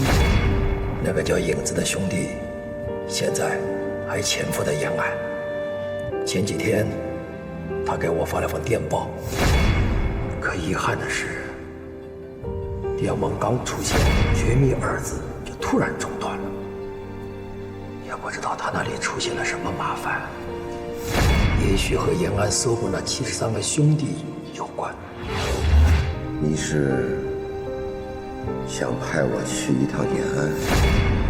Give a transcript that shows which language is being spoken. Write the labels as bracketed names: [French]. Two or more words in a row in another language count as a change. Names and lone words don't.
[Chinese] 那個叫影子的兄弟，現在還潛伏在延安。前幾天，他給我發了封電報，可遺憾的是，電文剛出現"絕密"二字，就突然中斷了。也不知道他那裡出現了什麼麻煩，也許和延安搜捕那73個兄弟有關。你是想派我去一趟延安？